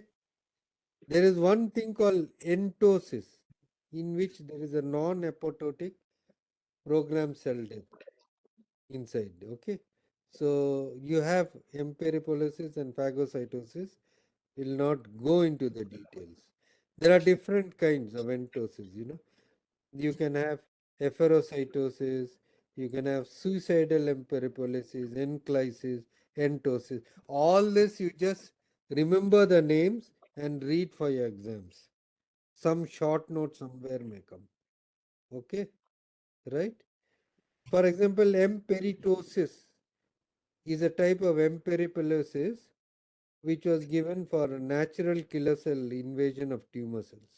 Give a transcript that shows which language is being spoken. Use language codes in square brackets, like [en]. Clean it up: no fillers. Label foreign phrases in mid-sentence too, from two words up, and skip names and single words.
[en] There is one thing called entosis, in which there is a non-apoptotic programmed cell death inside. Okay. So you have emperipolysis and phagocytosis. Will not go into the details. There are different kinds of entosis, you know. You can have efferocytosis, you can have suicidal emperipolysis, enclysis, entosis. All this you just remember the names and read for your exams. Some short note somewhere may come. Okay, right? For example, emperitosis is a type of emperipolysis which was given for a natural killer cell invasion of tumor cells.